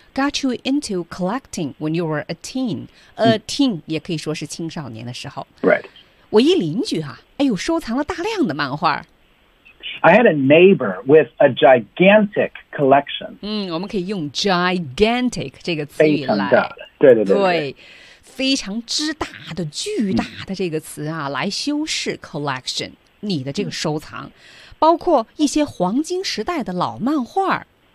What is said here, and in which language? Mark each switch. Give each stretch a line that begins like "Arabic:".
English: Got you into collecting when you were a teen. A teen
Chinese: 也可以说是青少年的时候。
English: Right.
Chinese: 我一邻居啊，哎呦，收藏了大量的漫画。
English: I had a neighbor with a gigantic collection.
Chinese: 我们可以用 gigantic 这个词语来。非常大的，对对对。对，非常之大的、巨大的这个词啊，来修饰 collection 你的这个收藏，包括一些黄金时代的老漫画